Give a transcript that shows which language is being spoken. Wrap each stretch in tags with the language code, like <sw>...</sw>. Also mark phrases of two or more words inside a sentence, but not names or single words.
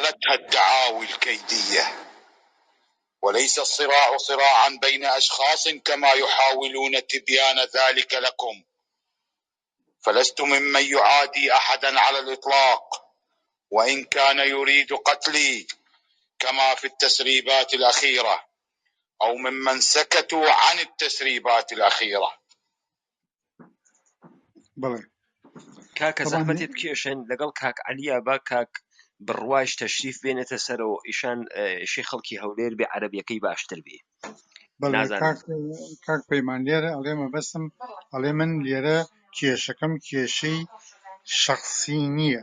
<ar>الدعاوي الكيدية، وليس الصراع صراعا بين أشخاص كما يحاولون تبيان ذلك لكم، فلست ممن يعادي أحدا على الإطلاق، وإن كان يريد قتلي كما في التسريبات الأخيرة، أو ممن سكتوا عن التسريبات الأخيرة.</ar> <ckb>بله کاکە طبعا زەحمەتێت بکێشن لەگەڵ کاک عەلیە با کاک بڕواش تەشریف بێنێتە سەرەوە ئیشان شی خەڵکی هەولێر بێ عەرەبیەکەی باشتر بێ. بله نازانم کاک پەیمان لێرە ئەڵێ مەبەستم ئەڵێ من لێرە کێشەکەم کێشەی شخصی نییە.</ckb>